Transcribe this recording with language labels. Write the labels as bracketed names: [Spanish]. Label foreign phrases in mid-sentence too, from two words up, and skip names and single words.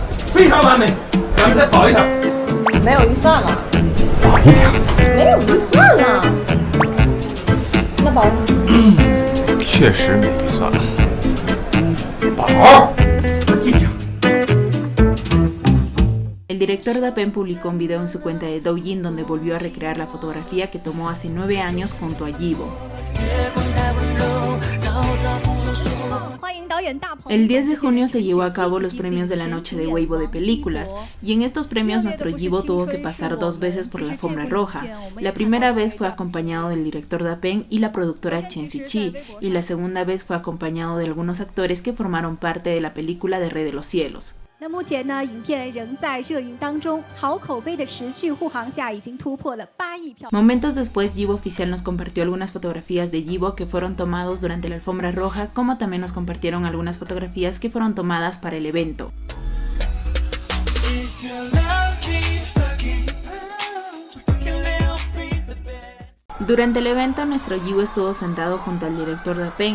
[Chinese] 非常完美，咱们再跑一场。没有预算了。跑一场。没有预算了。那保确实没预算。跑一场。 [Spanish] El director Dapen publicó un video en su cuenta de Douyin donde volvió a recrear la fotografía que tomó hace 9 años junto a Yibo. El 10 de junio se llevó a cabo los premios de la noche de Weibo de películas, y en estos premios nuestro Yibo tuvo que pasar 2 veces por la alfombra roja. La primera vez fue acompañado del director Dapen y la productora Chen Ziqi, y la segunda vez fue acompañado de algunos actores que formaron parte de la película de Rey de los Cielos. [Chinese] 那目前呢，影片仍在热映当中，好口碑的持续护航下，已经突破了8亿票。 [Spanish] Momentos después, Yibo Oficial nos compartió algunas fotografías de Yibo que fueron tomados durante la alfombra roja, como también nos compartieron algunas fotografías que fueron tomadas para el evento. Durante el evento, nuestro Yibo estuvo sentado junto al director Dapen.